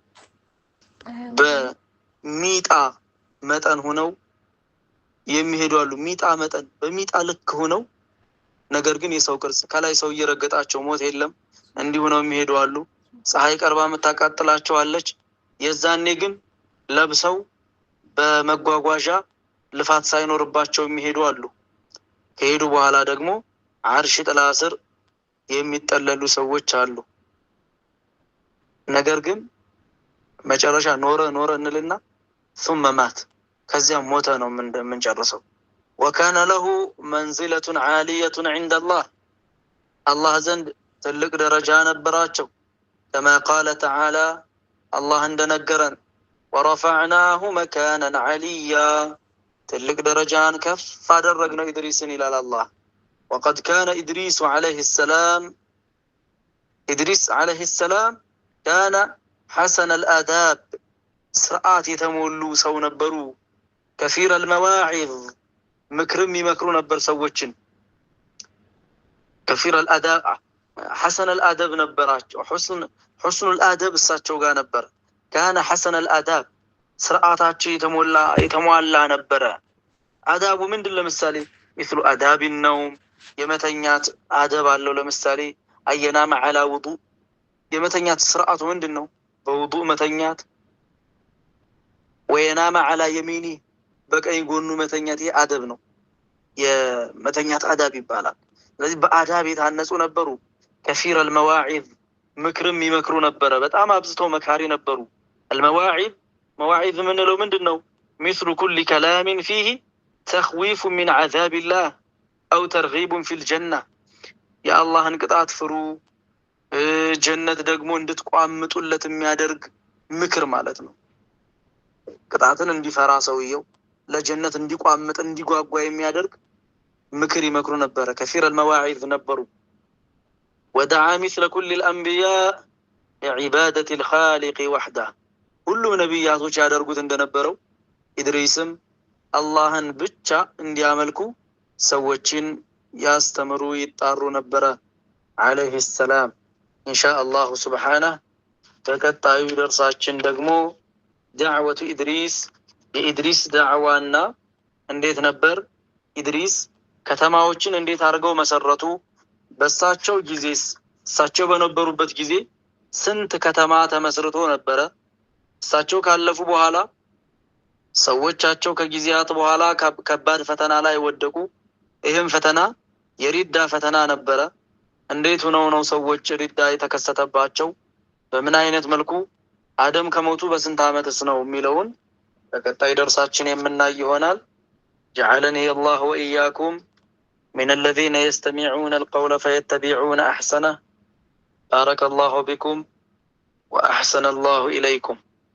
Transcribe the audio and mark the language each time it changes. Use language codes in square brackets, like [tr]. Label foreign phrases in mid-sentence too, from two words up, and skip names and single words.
[am] በሚጣ መጠን ሆነው የሚሄዱ አሉ። ሚጣ መጠን በሚጣ ልክ ሆነው ነገር ግን የሰው ቅርጽ ከላይ ሰው እየረገጣቸው ሞት የለም እንዲሁ ነው የሚሄዱ አሉ። ፀሐይ ቀርባ የምታቃጥላቸው አለች። የዛኔ ግን ለብሰው በመጓጓዣ ልፋት ሳይኖርባቸው የሚሄዱ አሉ። ከሄዱ በኋላ ደግሞ አርሽ ጥላ ስር የሚጠለሉ ሰዎች አሉ። ነገር ግን መጨረሻ ኖረ እንልና [ar] ثم مات [am] ከዚያም ሞተ ነው የምንጨርሰው። [ar] وكان له منزلة عالية عند الله [am] الله ዘንድ ትልቅ ደረጃ ነበራቸው። [ar] كما قال تعالى الله [am] እንደነገረን [ar] ورفعناه مكانا عليا [am] ትልቅ ደረጃን ከፍ አደረግነው ኢድሪስን ይላል አላህ። [ar] وقد كان إدريس عليه السلام كان حسن الآداب [am] ስርዓት የተሞሉ ሰው ነበሩ። [ar] كثير المواعظ [am] ምክርም ይመክሩ ነበር ሰዎችን። [ar] كثير الآداب حسن الآداب [am] ነበራቸው። [ar] حسن الآداب [am] እሳቸው ጋር ነበር። [ar] كان حسن الآداب [am] ስርዓታቸው የተሟላ ነበረ። አዳቡ ምንድን? ለምሳሌ [ar] مثل آداب النوم [am] የመተኛት አደብ አለው። ለምሳሌ አየናም [ar] على وضوء [am] የመተኛት ስርዓቱ ምንድን ነው? በውዱእ መተኛት። ወየናም [ar] على يمينه [am] በቀኝ ጎኑ መተኛት። ይሄ አደብ ነው፣ የመተኛት አዳብ ይባላል። ስለዚህ በአዳብ የታነጹ ነበሩ። [ar] كثير المواعظ [am] ምክርም ይመክሩ ነበረ። በጣም አብዝተው መካሪ ነበሩ። المواعظ መዋዒዝ የምንለው ምንድን ነው? [ar] مثل كل كلام فيه تخويف من عذاب الله أو ترغيب في الجنة [am] የአላህን ቅጣት ፍሩ፣ ጀነት ደግሞ እንድትቋምጡለት የሚያደርግ ምክር ማለት ነው። ቅጣትን እንዲፈራ ሰውየው ለጀነት እንዲቋምጥ እንዲጓጓ የሚያደርግ ምክር ይመክሩ ነበረ። [ar] كثير المواعظ [am] ነበሩ። [ar] ودعا مثل كل الأنبياء لعبادة الخالق وحده [am] ሁሉም ነቢያቶች ያደርጉት እንደነበረው ኢድሪስም አላህን ብቻ እንዲያመልኩ ሰዎችን ያስተምሩ ይጣሩ ነበረ [ar] عليه السلام። إن شاء الله سبحانه [am] ተከታዩ ደርሳችን ደግሞ ዳዕወቱ ኢድሪስ የኢድሪስ ዳዕዋና እንዴት ነበር? ኢድሪስ ከተማዎችን እንዴት አድርገው መሰረቱ? በሳቸው ጊዜስ እሳቸው በነበሩበት ጊዜ ስንት ከተማ ተመስርቶ ነበረ? እሳቸው ካለፉ በኋላ ሰዎቻቸው ከጊዜያት በኋላ ከባድ ፈተና ላይ ወደቁ። ይህም ፈተና የሪዳ ፈተና ነበረ። እንዴት ሆነው ነው ሰዎች ሪዳ የተከሰተባቸው? በምን አይነት መልኩ አደም ከሞቱ በስንት ዓመትስ ነው የሚለውን በቀጣይ ደርሳችን የምናይ ይሆናል። [ar] جعلني الله وإياكم من الذين يستمعون القول فيتبعون أحسنه. بارك الله بكم وأحسن الله إليكم.